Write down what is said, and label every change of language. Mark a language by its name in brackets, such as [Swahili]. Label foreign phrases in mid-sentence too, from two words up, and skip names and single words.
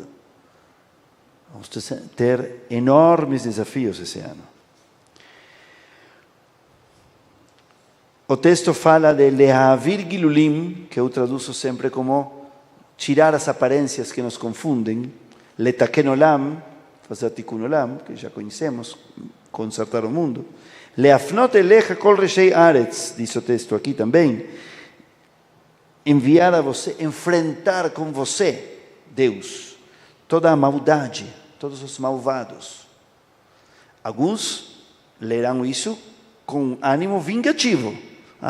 [Portuguese] Vamos ter enormes desafios esse ano. O texto fala de [Hebrew] להעביר גלולים, [Portuguese] que eu traduzo sempre como tirar as aparências que nos confundem, [Hebrew] לתקן עולם, fazer תיקון עולם, [Portuguese] que já conhecemos, consertar o mundo, [Hebrew] להפנות אליך כל רשעי ארץ, [Portuguese] diz o texto aqui também, enviar a você, enfrentar com você, Deus, toda a maldade, todos os malvados. Alguns lerão isso com ânimo vingativo.